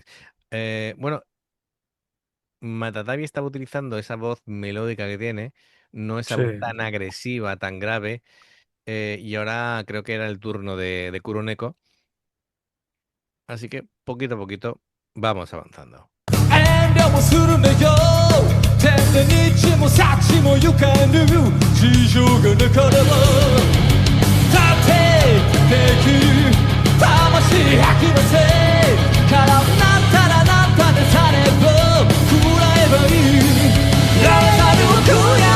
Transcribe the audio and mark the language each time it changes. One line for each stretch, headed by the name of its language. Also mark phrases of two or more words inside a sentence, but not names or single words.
Spanish: Bueno, Matatabi estaba utilizando esa voz melódica que tiene, no esa Sí. voz tan agresiva, tan grave, y ahora creo que era el turno de Kuroneko, así que poquito a poquito vamos avanzando.
Japanese: 遠慮もするねよ天で日も幸も行かぬ事情がなかれば立て敵魂吐き出せからなったらなったでされば喰らえばいいラサルを悔や